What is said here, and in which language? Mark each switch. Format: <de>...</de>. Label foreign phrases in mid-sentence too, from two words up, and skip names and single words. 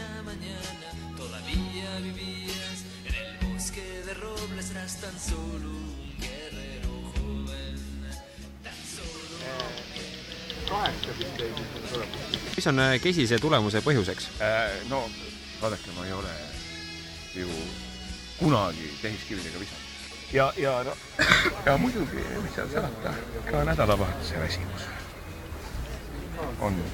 <es>mañana todavía vivías en el bosque de robles, eras tan solo un guerrero joven, tan solo</es> <et>mis on kesise tulemuse põhjuseks? No, vaadake, ma ei ole ju kunagi tehiskividega visanud. Ja muidugi, mis seal salata, ka nädalavahetuse väsimus on.</et>